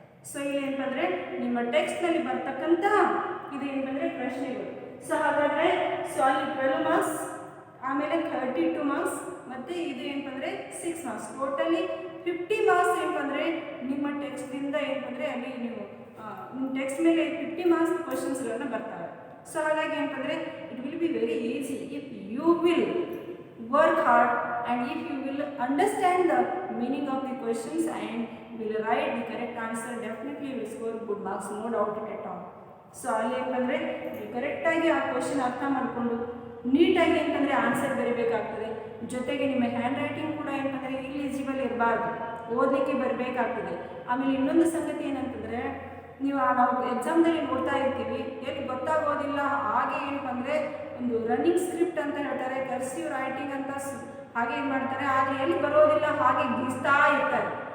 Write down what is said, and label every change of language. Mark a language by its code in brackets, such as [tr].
[kn] So ಇಲ್ಲಿ ಏನಂದರೆ ನಿಮ್ಮ ಟೆಕ್ಸ್ಟ್ನಲ್ಲಿ ಬರ್ತಕ್ಕಂತಹ ಇದು ಏನಂದರೆ ಪ್ರಶ್ನೆಗಳು. ಸೊ ಹಾಗಾದರೆ ಸೊ ಅಲ್ಲಿ 12 ಮಾರ್ಕ್ಸ್, ಆಮೇಲೆ 32 ಮಾರ್ಕ್ಸ್, ಮತ್ತು ಇದು ಏನಂದರೆ 6 ಮಾರ್ಕ್ಸ್, ಟೋಟಲಿ 50 ಮಾರ್ಕ್ಸ್ ಏನಂದರೆ ನಿಮ್ಮ ಟೆಕ್ಸ್ಟಿಂದ ಏನಂದರೆ ಅಲ್ಲಿ ನೀವು ನಿಮ್ಮ ಟೆಕ್ಸ್ಟ್ ಮೇಲೆ 50 ಮಾರ್ಕ್ಸ್ ಕ್ವಶನ್ಸ್ಗಳನ್ನು ಬರ್ತಾರೆ. ಸೊ ಹಾಗಾಗಿ ಏನಂದರೆ [en] It will be very easy if you will work hard and if you will understand the meaning of the questions and will write the correct answer, definitely you will score good marks, no doubt at all. [kn] So ಅಲ್ಲಿ ಏನಂದರೆ ನೀವು ಕರೆಕ್ಟಾಗಿ ಆ question ಅರ್ಥ ಮಾಡಿಕೊಂಡು ನೀಟಾಗಿ ಏನಂದರೆ answer ಬರೀಬೇಕಾಗ್ತದೆ. ಜೊತೆಗೆ ನಿಮ್ಮ ಹ್ಯಾಂಡ್ ರೈಟಿಂಗ್ ಕೂಡ ಏನಂದರೆ ಇಲಿಜಿಬಲ್ ಇರಬಾರ್ದು, ಓದಲಿಕ್ಕೆ ಬರಬೇಕಾಗ್ತದೆ. ಆಮೇಲೆ ಇನ್ನೊಂದು ಸಂಗತಿ ಏನಂತಂದರೆ ನೀವು ನಾವು ಎಕ್ಸಾಮ್ದಲ್ಲಿ ನೋಡ್ತಾ ಇರ್ತೀವಿ, ಎಲ್ಲಿ ಗೊತ್ತಾಗೋದಿಲ್ಲ ಹಾಗೆ ಏನಂದರೆ ಒಂದು ರನ್ನಿಂಗ್ ಸ್ಕ್ರಿಪ್ಟ್ ಅಂತ ಹೇಳ್ತಾರೆ, ಕರ್ಸಿವ್ ರೈಟಿಂಗ್ ಅಂತ ಹಾಗೆ ಏನು ಮಾಡ್ತಾರೆ, ಆದರೆ ಎಲ್ಲಿ ಬರೋದಿಲ್ಲ ಹಾಗೆ ಗೀಸ್ತಾ ಇರ್ತಾರೆ.